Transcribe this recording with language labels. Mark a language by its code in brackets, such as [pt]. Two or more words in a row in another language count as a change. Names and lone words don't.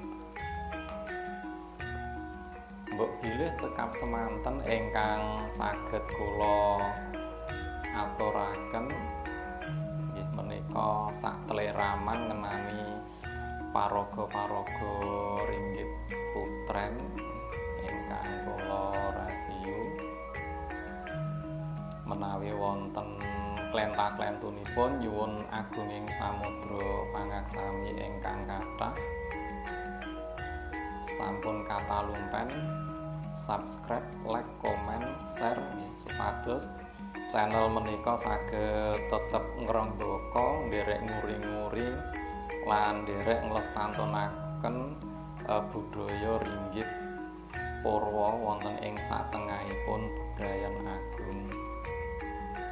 [jv] Mbok bilih cekap semanten ingkang saged kula aturaken nggih menika sakleraman ngenani paraga-paraga ringgit putren ingkang kula review menawi wonten klenta-klentunipun nyuwun agunging samudra pangaksami ingkang kathah sampun katalumpen [en] subscribe, like, comment, share [jv] supados channel menika saged tetep ngrembaka nderek nguri-nguri lan nderek nglestantunaken budaya ringgit Purwa wonten ing satengahipun bebrayan agung.